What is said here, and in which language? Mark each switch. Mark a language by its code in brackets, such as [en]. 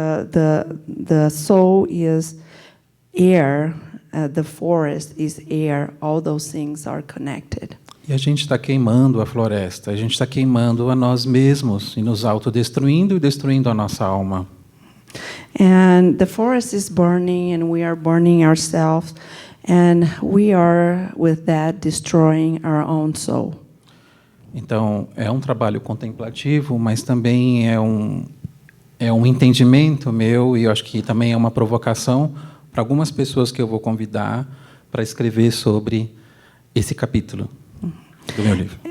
[en] The soul is air. The forest is air. All those things are connected. [pt] E a gente está queimando a floresta, a gente está queimando a nós mesmos e nos autodestruindo e destruindo a nossa alma. [en] And the forest is burning and we are burning ourselves and we are with that destroying our own soul. [pt] Então, é um trabalho contemplativo, mas também é um entendimento meu e eu acho que também é uma provocação para algumas pessoas que eu vou convidar para escrever sobre esse capítulo do meu livro.